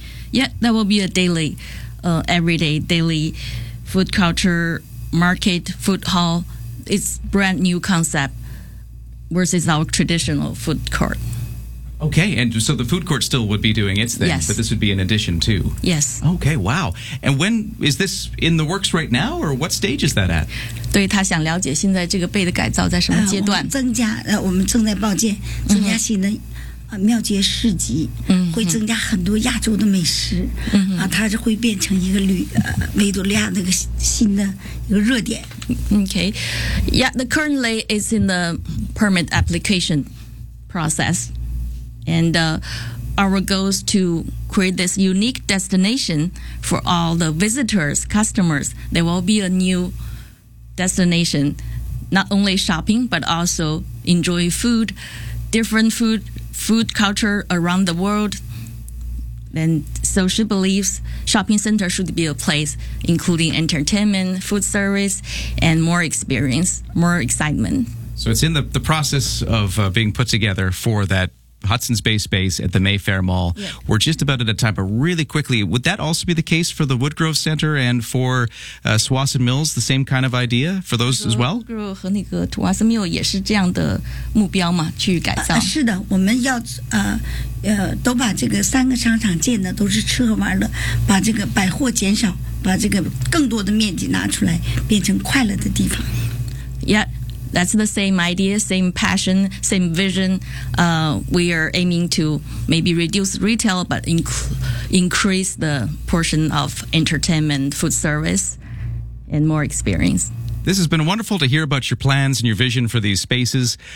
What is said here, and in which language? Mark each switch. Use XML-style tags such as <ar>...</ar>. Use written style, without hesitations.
<en>Yeah, that will be a daily, everyday, daily food culture market, food hall. It's brand new concept versus our traditional food court. Okay, and so the food court still would be doing its thing, yes. But this would be in addition to. Yes. Okay, wow. And when is this in the works right now, or what stage is that at?</en> <zh>对，他想了解现在这个被的改造在什么阶段。我们正在报建，增加新的庙街市集，会增加很多亚洲的美食，它就会变成一个维多利亚那个新的一个热点。</zh> <en>Okay. Yeah, the currently is in the permit application process. And our goal is to create this unique destination for all the visitors, customers. There will be a new destination, not only shopping, but also enjoy food, different food culture around the world. And so she believes shopping center should be a place including entertainment, food service, and more experience, more excitement. So it's in the process of being put together for that Hudson's Bay space at the Mayfair Mall. Yeah. We're just about out of time, but really quickly, would that also be the case for the Woodgrove Center and for Swanson Mills, the same kind of idea for those as well?</en> <zh>Woodgrove 和那个 Swanson Mills 也是这样的目标嘛，去改造。是的，我们要都把这个三个商场建的都是吃喝玩乐，把这个百货减少，把这个更多的面积拿出来，变成快乐的地方。</zh> <en>Yeah. That's the same idea, same passion, same vision. We are aiming to maybe reduce retail, but increase the portion of entertainment, food service, and more experience. This has been wonderful to hear about your plans and your vision for these spaces.</en>